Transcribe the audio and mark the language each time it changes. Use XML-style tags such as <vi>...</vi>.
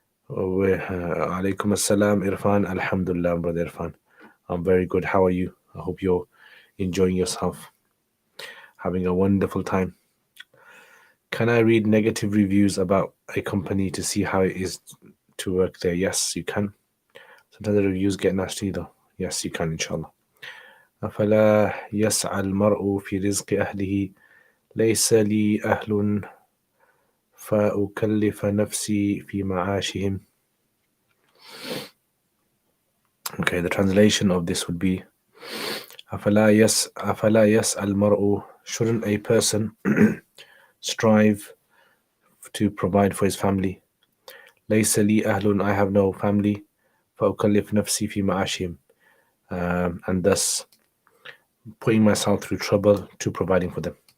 <en>Alaikum assalam, Irfan. Alhamdulillah, brother Irfan. I'm very good. How are you? I hope you're enjoying yourself, having a wonderful time. Can I read negative reviews about a company to see how it is to work there? Yes, you can. Sometimes the reviews get nasty though. Yes, you can, inshallah.</en> <ar>أفلا يسعى المرء في رزق أهله ليس لي أهل فأكلف نفسي في معاشهم.</ar> <en>Okay, the translation of this would be</en> <ar>أفلا يسعى المرء,</ar> <en>shouldn't a person strive to provide for his family?</en> <ar>ليس لي أهل,</ar> <en>I have no family.</en> <ar>فأكلف نفسي في معاشهم,</ar> <en>and thus putting myself through trouble to providing for them.</en>